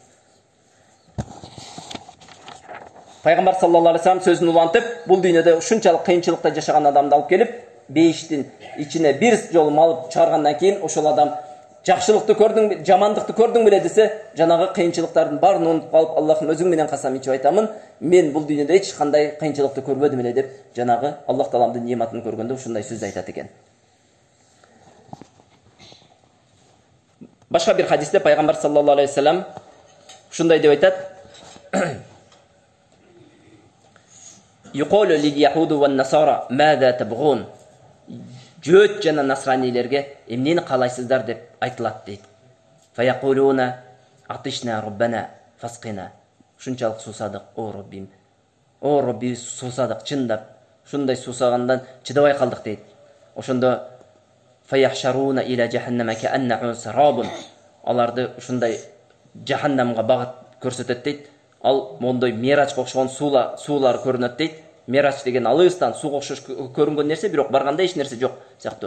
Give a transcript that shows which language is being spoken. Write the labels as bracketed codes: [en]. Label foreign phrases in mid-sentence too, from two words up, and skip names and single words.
[ky] Пайгамбар [ar] صلى الله عليه وسلم [ky] сөзүн улантып, бул дүйнөдө ушунчалык кыйынчылыкта жашаган адамды алып келип, бейиштин ичине бир жолу малып чыгаргандан кийин ошол адам жакшылыкты көрдүң, жамандыкты көрдүң беле десе, жанагы кыйынчылыктардын баарын унутуп калып, Аллахым өзүң менен касам ичип айтамын, мен бул дүйнөдө эч кандай кыйынчылыкты көрбөдүм эле деп, жанагы Аллах Тааланын нематын көргөндө ушундай сөз айтат экен. Башка бир хадисте пайгамбар [ar] صلى الله عليه وسلم [ky] ушундай деп айтат: [ar] يقول لليهود والنصارى ماذا تبغون. [ky] Жөөт жана насранилерге эмнени каалайсыздар деп айтылат дейт. [ar] فيقولون عطشنا ربنا فاسقنا. [ky] Ушунчалык суусадык, о Раббим. О Рабби, суусадык, чындап. Ушундай суусагандан чыдабай калдык дейт. Ошондо [ar] فيحشرون إلى جهنم كأنه سراب. [ky] Аларды ушундай жаханнамга багыт көрсөтөт дейт. Ал мондой мерачка окшогон суулар көрүнөт дейт. Мерач деген алыстан сууга окшош көрүнгөн нерсе, бирок барганда эч нерсе жок сыяктуу.